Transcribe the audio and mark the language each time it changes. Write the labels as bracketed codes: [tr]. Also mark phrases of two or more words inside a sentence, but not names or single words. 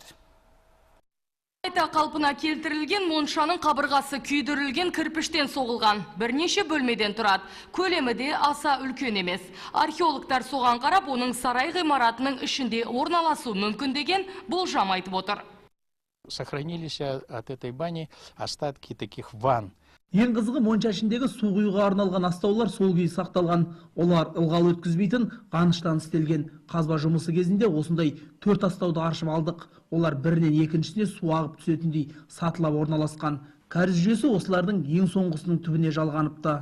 [kk] Қайта қалпына келтірілген моншаның қабырғасы күйдірілген кірпіштен соғылған. Бірнеше бөлмеден тұрады. Көлемі де аса үлкен емес. Археологтар соған қарап, оның сарай ғимаратының ішінде орналасу мүмкін деген болжам айтып отыр. [ru] Сохранились от этой бани остатки таких ванн. [kk] Ең қызығы монша ішіндегі су құюға арналған астаулар сол күйі сақталған. Олар ылғал өткізбейтін қаныштан істелген. Қазба жұмысы кезінде осындай 4 астауды аршып алдық. Олар бірінен екіншісіне су ағып түсетіндей сатылап орналасқан. Кәріз жүйесі осылардың ең соңғысының түбіне жалғаныпты.